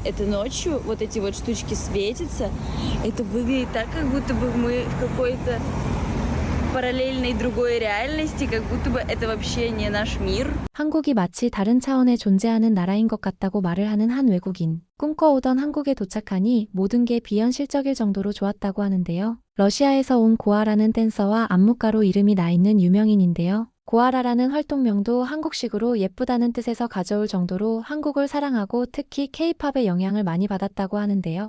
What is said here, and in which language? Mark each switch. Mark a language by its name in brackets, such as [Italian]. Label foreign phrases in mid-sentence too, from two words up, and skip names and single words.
[Russian] это ночью, вот эти вот штучки светятся, это выглядит так, как будто бы мы в какой-то параллельной другой реальности, как будто бы это вообще не наш мир. [Korean] 한국이 마치 다른 차원에 존재하는 나라인 것 같다고 말을 하는 한 외국인. 꿈꿔오던 한국에 도착하니 모든 게 비현실적일 정도로 좋았다고 하는데요. 러시아에서 온 고아라는 댄서와 안무가로 이름이 나 있는 유명인인데요. 고아라라는 활동명도 한국식으로 예쁘다는 뜻에서 가져올 정도로 한국을 사랑하고 특히 K-팝의 영향을 많이 받았다고 하는데요.